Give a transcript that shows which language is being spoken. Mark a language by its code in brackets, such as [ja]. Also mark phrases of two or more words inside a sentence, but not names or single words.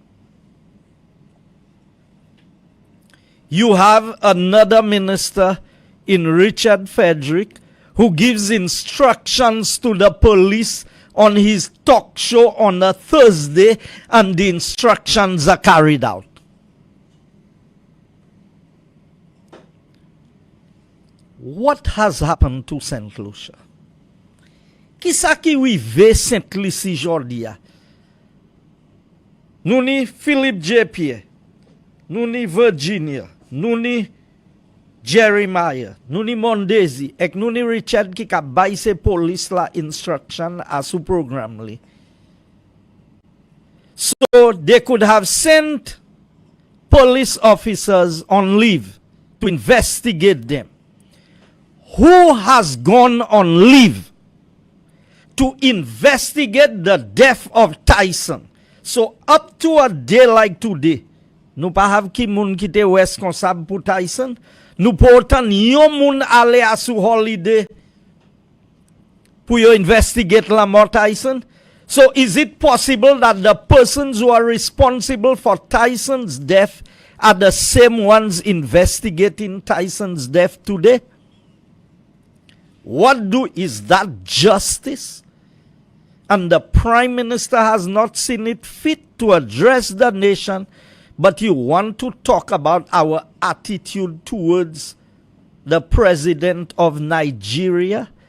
[en] You have another minister in Richard Frederick, who gives instructions to the police on his talk show on a Thursday, and the instructions are carried out. What has happened to St. Lucia? [acf] Qui sa ki rive St. Lucie jodi a? Nou ni Philip J. Pierre, nou ni Virginia, nou ni Jeremiah, nou ni Mondesi, ek nou ni Richard ki ka bay se police la instruction as sou program li. [en] So they could have sent police officers on leave to investigate them. Who has gone on leave to investigate the death of Tyson? So up to a day like today, [acf] nou pa have ki moun ki te responsable pour Tyson. Nou pourtant yon moun ale a sou holiday pour yo investigate la mort Tyson. [en] So is it possible that the persons who are responsible for Tyson's death are the same ones investigating Tyson's death today? Is that justice? And the Prime Minister has not seen it fit to address the nation, but you want to talk about our attitude towards the President of Nigeria?